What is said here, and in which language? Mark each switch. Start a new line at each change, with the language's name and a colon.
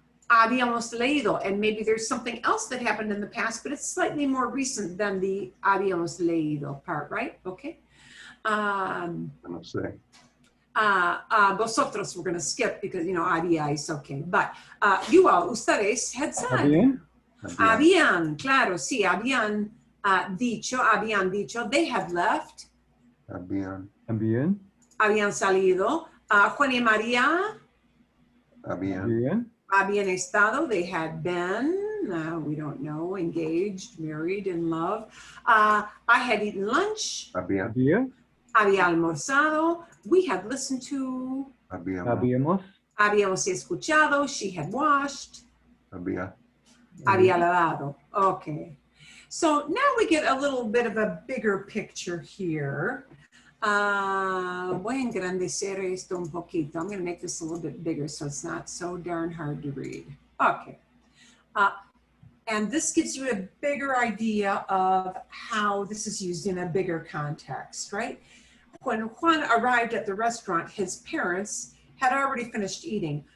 Spanish: Habíamos leído,
English: and maybe there's something else that happened in the past, but it's slightly more recent than the
Spanish: habíamos leído
English: part, right? Okay.
Spanish: No sé.
English: Vosotros we're going to skip because, habíais, okay. But you all, ustedes had said.
Spanish: Habían, claro, sí, habían dicho,
English: they had left.
Spanish: Habían. Habían salido. Juan y María. Habían. Habían estado,
English: they had been, we don't know, engaged, married, in love. I had eaten lunch.
Spanish: Había. Había almorzado.
English: We had listened to.
Spanish: Habíamos. Habíamos escuchado.
English: She had washed.
Spanish: Había. Había lavado. Okay.
English: So now we get a little bit of a bigger picture here.
Spanish: Voy a engrandecer esto un poquito.
English: I'm going to make this a little bit bigger so it's not so darn hard to read. Okay. And this gives you a bigger idea of how this is used in a bigger context, right? When Juan arrived at the restaurant, his parents had already finished eating.